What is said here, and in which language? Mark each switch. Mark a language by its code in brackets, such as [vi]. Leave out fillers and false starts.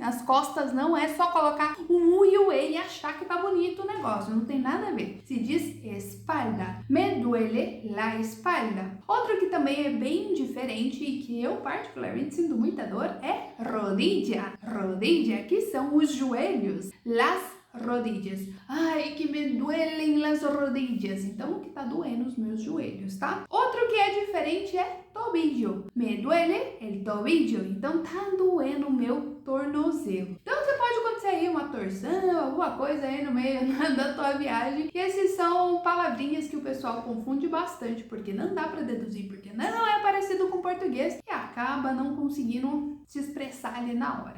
[pt] As costas não é só colocar um U e o E e achar que tá bonito o negócio. Não tem nada a ver. Se diz espalda. [es] Me duele la espalda. [pt] Outro que também é bem diferente e que eu particularmente sinto muita dor é rodilla. Rodilla, que são os joelhos. [es] Las rodillas. Ai, que me duelen las rodillas. [pt] Então, o que tá doendo os meus joelhos, tá? Outro que é diferente é tobillo. [es] Me duele el tobillo. [pt] Então, tá doendo o meu tornozelo. Então, você pode acontecer aí uma torção, alguma coisa aí no meio da tua viagem. E esses são palavrinhas que o pessoal confunde bastante, porque não dá pra deduzir, porque não é parecido com o português e acaba não conseguindo se expressar ali na hora.